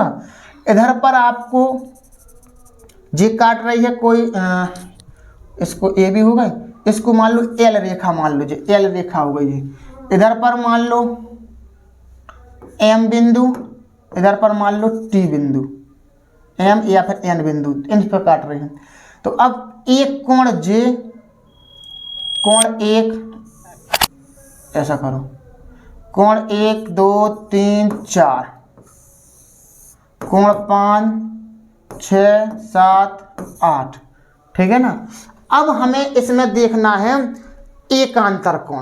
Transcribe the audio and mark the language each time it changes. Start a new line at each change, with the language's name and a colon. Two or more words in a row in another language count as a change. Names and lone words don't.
Hindi: इधर पर आपको जे काट रही है कोई, इसको AB हो गई, इसको मान लो एल रेखा मान लो, जी एल रेखा हो गई। इधर पर मान लो एम बिंदु, इधर पर मान लो टी बिंदु, एम या फिर एन बिंदु, इन पर काट रहे हैं। तो अब एक कोण जे, कोण एक, ऐसा करो, कोण 1 2 3 4, कोण 5 6 7 8, ठीक है ना। अब हमें इसमें देखना है एकांतर कोण।